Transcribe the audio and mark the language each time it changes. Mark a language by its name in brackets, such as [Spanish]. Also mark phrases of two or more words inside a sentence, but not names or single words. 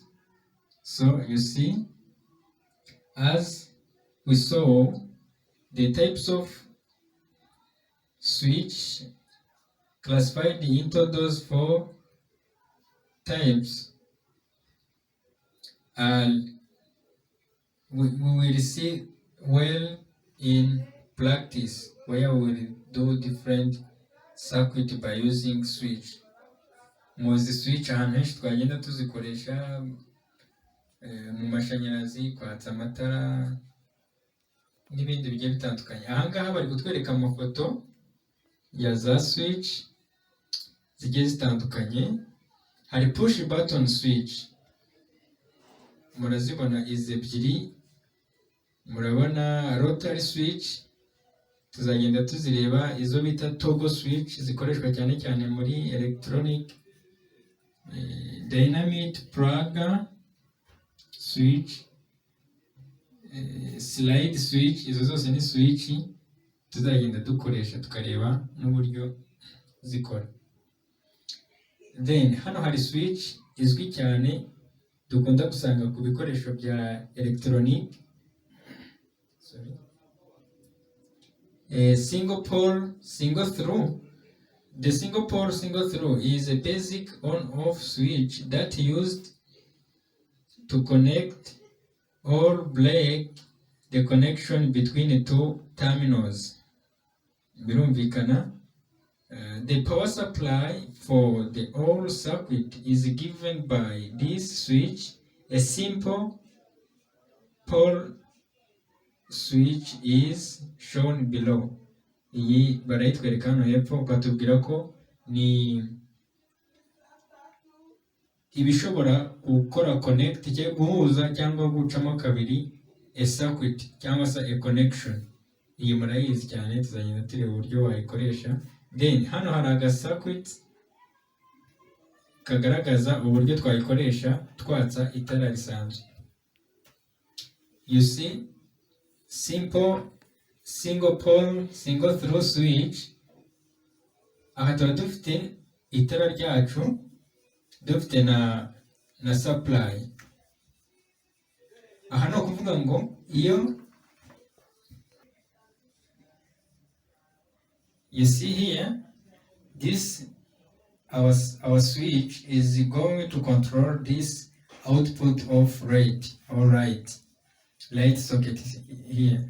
[English] So you see, as we saw, the types of switch classified into those 4 types, and we will see well in practice where we will do different circuit by using switch. [Kinyarwanda] Muzi switch ahantu henshi twagenda tuzikoresha mu mashanyarazi, kwatsa amatara n'ibindi bigiye bitandukanye. Ahangaha bari kutwereka amafoto ya za switch zigiye zitandukanye. Hari [English] push button switch, [Kinyarwanda] murazibona izi ebyiri. Murabona [English] rotary switch, [Kinyarwanda] tuzagenda tuzireba. Izo bita [English] toggle switch [Kinyarwanda] zikoreshwa cyane cyane muri electronic. [English] Dynamic plug switch, slide switch, [Kinyarwanda] izo zose ni switch tuzagenda dukoresha tukareba n'uburyo zikora. Then hano hari switch izwi cyane dukunda gusanga ku bikoresho bya electronic. [English] Single pole single through. The single pole single through is a basic on-off switch that used to connect or break the connection between 2 terminals. [Kinyarwanda] Birumvikana. [English] The power supply for the whole circuit is given by this switch. A simple pole switch is shown below. [Kinyarwanda] Iyi barayitwereka hano hepfo, batubwira ko ni ibishobora gukora connect cyangwa guhuza cyangwa gucamo kabiri [English] a circuit [Kinyarwanda] cyangwa se [English] a connection. [Kinyarwanda] Iyi murayizi cyane, tuzagenda tureba uburyo wayikoresha. Then hano hari aga circuit kagaragaza uburyo twayikoresha twatsa itara risanzwe. [English] You see, simple single pole single through switch. [Kinyarwanda] Aha tuba dufite itara ryacu, dufite na supply. Aha no kuvuga ngo iyo [English] you see here, this our switch is going to control this output of light or light socket here.